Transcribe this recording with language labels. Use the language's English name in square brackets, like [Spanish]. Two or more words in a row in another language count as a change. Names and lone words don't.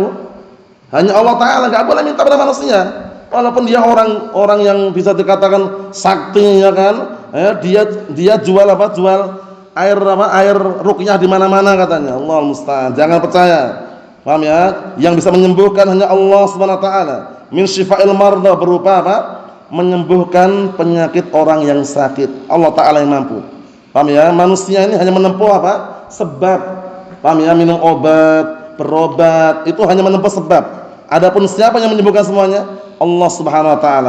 [Indonesian] Hanya Allah Ta'ala. Enggak boleh minta pada manusia. Walaupun dia orang yang bisa dikatakan sakti, ya kan? Dia jual apa? Jual air ruqyah di mana-mana katanya. [Arabic] Allah al-musta'an. [Indonesian] Jangan percaya. Paham ya? Yang bisa menyembuhkan hanya [Arabic] Allah Subhanahu wa taala. Min syifa'il mardha, [Indonesian] berupa apa? Menyembuhkan penyakit orang yang sakit. Allah Ta'ala yang mampu. Paham ya? Manusia ini hanya menempuh apa? Sebab. Paham ya? Minum obat, berobat, itu hanya menempuh sebab. Adapun siapa yang menyembuhkan semuanya? [Arabic] Allah Subhanahu wa taala.